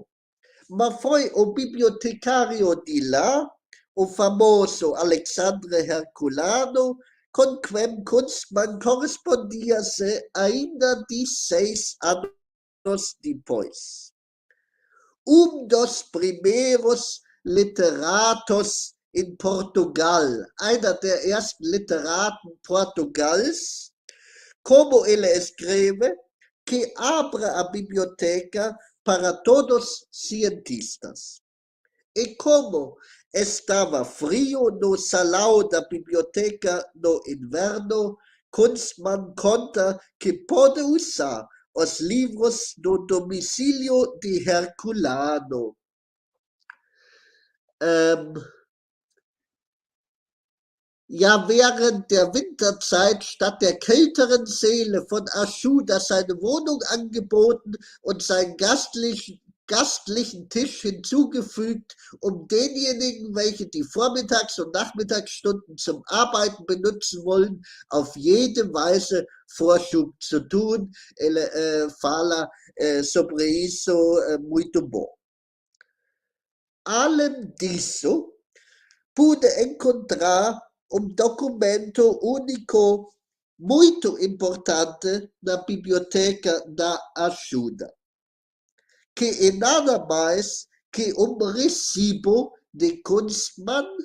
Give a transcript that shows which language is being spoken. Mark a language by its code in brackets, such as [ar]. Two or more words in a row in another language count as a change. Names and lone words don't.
[pt] Mas foi o bibliotecário de lá, o famoso Alexandre Herculano, com quem Kunstmann correspondia-se ainda 16 anos depois. Dos primeiros literatos em Portugal, [de] einer der ersten Literaten Portugals, [pt] como ele escreve, que abre a biblioteca para todos cientistas. E como estava frio no salão da biblioteca no inverno, Kunstmann conta que pode usar os livros do domicílio de Herculano. [de] Ja, während der Winterzeit statt der kälteren Seele von Aschouda seine Wohnung angeboten und seinen gastlichen Tisch hinzugefügt, denjenigen, welche die Vormittags- und Nachmittagsstunden zum Arbeiten benutzen wollen, auf jede Weise Vorschub zu tun. [pt] Ele fala sobre isso muito bom. Além disso, pude encontrar documento único muito importante na Biblioteca da Ajuda, que é nada mais que recibo de Kunstmann,